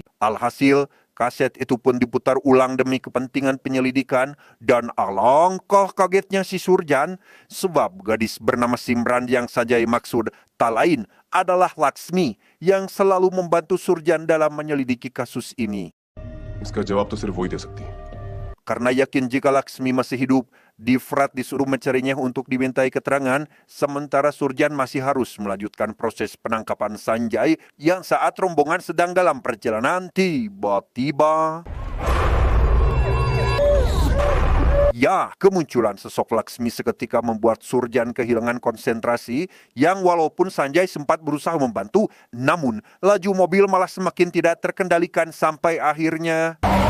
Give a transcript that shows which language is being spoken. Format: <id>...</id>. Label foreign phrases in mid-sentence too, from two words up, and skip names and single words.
<id>Alhasil, kaset itu pun diputar ulang demi kepentingan penyelidikan dan alangkah kagetnya si Surjan sebab gadis bernama Simran yang Sanjay maksud tak lain adalah Laksmi yang selalu membantu Surjan dalam menyelidiki kasus ini.</id> <hi>इसका जवाब तो सिर्फ वही दे सकती है.</hi> <id>Karena yakin jika Laksmi masih hidup, Difrat disuruh mencarinya untuk dimintai keterangan, sementara Surjan masih harus melanjutkan proses penangkapan Sanjay yang saat rombongan sedang dalam perjalanan tiba-tiba... Ya, kemunculan sosok Laksmi seketika membuat Surjan kehilangan konsentrasi yang walaupun Sanjay sempat berusaha membantu, namun laju mobil malah semakin tidak terkendalikan sampai akhirnya...</id>